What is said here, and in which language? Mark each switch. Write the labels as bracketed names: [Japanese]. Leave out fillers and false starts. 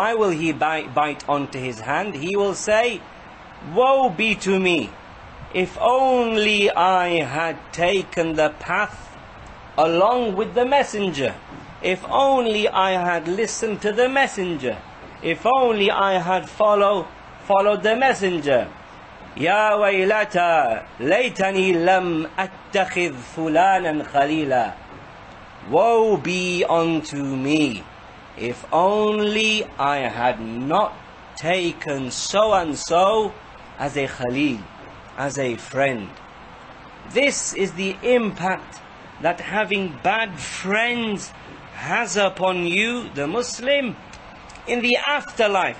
[English] Why will he bite onto his hand? He will say, woe be to me, if only I had taken the path along with the messenger, if only I had listened to the messenger, if only I had followed the messenger. [Arabic] يا ويلتا ليتني لم أتخذ فلانا خليلا. [English] Woe be unto me, if only I had not taken so and so as a khalil, as a friend. This is the impact that having bad friends has upon you, the Muslim, in the afterlife.